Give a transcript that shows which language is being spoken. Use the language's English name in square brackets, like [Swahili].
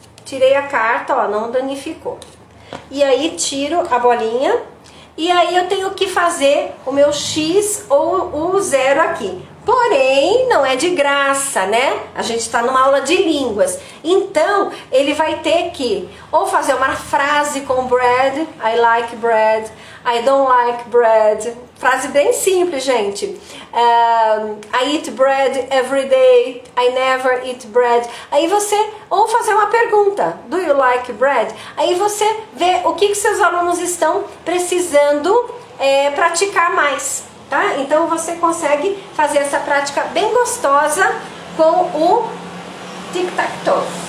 [Portuguese] Tirei a carta, ó, não danificou. E aí tiro a bolinha, e aí eu tenho que fazer o meu X ou o 0 aqui. Porém, não é de graça, né? A gente está numa aula de línguas. Então, ele vai ter que ou fazer uma frase com bread, [English] I like bread, I don't like bread. [Portuguese] Frase bem simples, gente. [English] I eat bread every day, I never eat bread. [Portuguese] Aí você, ou fazer uma pergunta, [English] do you like bread? [Portuguese] Aí você vê o que seus alunos estão precisando praticar mais. Tá? Então você consegue fazer essa prática bem gostosa com o tic-tac-toe.